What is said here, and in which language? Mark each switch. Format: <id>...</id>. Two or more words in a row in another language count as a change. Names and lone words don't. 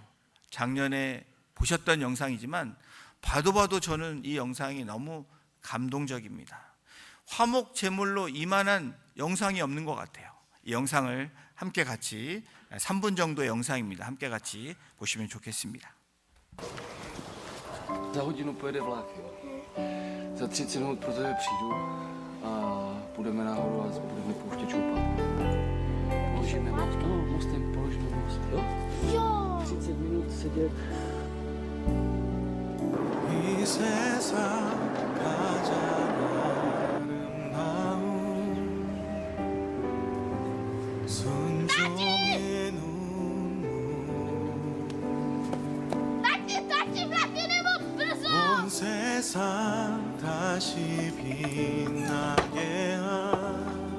<ko>작년에 보셨던 영상이지만 봐도 저는 이 영상이 너무 감동적입니다. 화목 제물로 이만한 영상이 없는 것 같아요. 이 영상을 함께 같이 3분 정도의 영상입니다. 함께 같이 보시면 좋겠습니다.</ko> <cs>Za hodinu pojede vlak, jo. Za 30 minut pro tebe přijdu a půjdeme nahoru a budeme pouštět čoupat. Položíme most, no, mostem položíme most, jo? Jo! 30 minut sedět.</cs> <ko>이 세상 가장 아름다운 순종의 눈물 온 세상 다시 빛나게 한</ko>